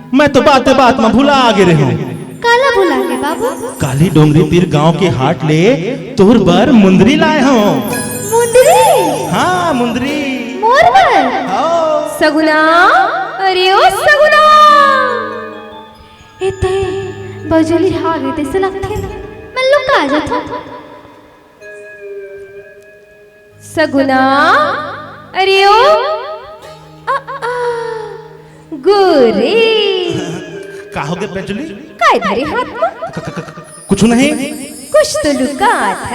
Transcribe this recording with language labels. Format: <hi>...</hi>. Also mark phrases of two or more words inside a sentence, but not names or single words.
<hne>तो बाते बात में भुला आगे रहे हूँ। काला भुला के बाबू। काली डोंगरी तीर गांव के हाट ले तोर बर मुंदरी लाए हूँ। मुंदरी? हाँ मुंदरी। मोर बर? सगुना, अरे ओ सगुना, इते बजली हागे ते से लगथे मैं लुका जाता। सगुना, अरे ओ गोरे का हो गए पेंचुली? काय धरे हाथ में? कुछ नहीं। कुछ तो लुकात है।</hne>